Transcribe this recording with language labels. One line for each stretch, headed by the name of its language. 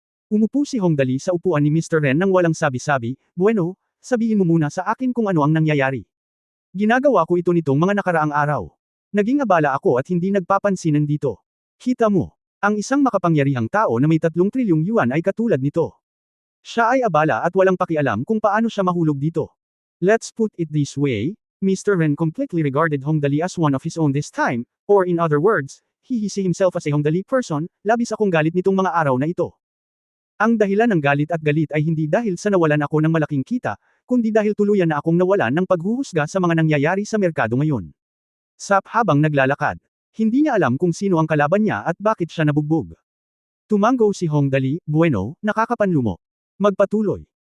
Filipino: Umupo si Hong Dali sa upuan ni Mr. Ren nang walang sabi-sabi, bueno, sabihin mo muna sa akin kung ano ang nangyayari. Ginagawa ko ito nitong mga nakaraang araw. Naging abala ako at hindi nagpapansinan dito. Kita mo, ang isang makapangyarihang tao na may 3 trilyong yuan ay katulad nito. Siya ay abala at walang pakialam kung paano siya mahulog dito.
English: Let's put it this way, Mr. Ren completely regarded Hong Dali as one of his own this time, or in other words, he see himself as a Hong Dali person,
Filipino: labis akong galit nitong mga araw na ito. Ang dahilan ng galit at galit ay hindi dahil sa nawalan ako ng malaking kita, kundi dahil tuluyan na akong nawalan ng paghuhusga sa mga nangyayari sa merkado ngayon. Sap habang naglalakad. Hindi niya alam kung sino ang kalaban niya at bakit siya nabugbog. Tumango si Hong Dali, bueno, nakakapanlumo. Magpatuloy.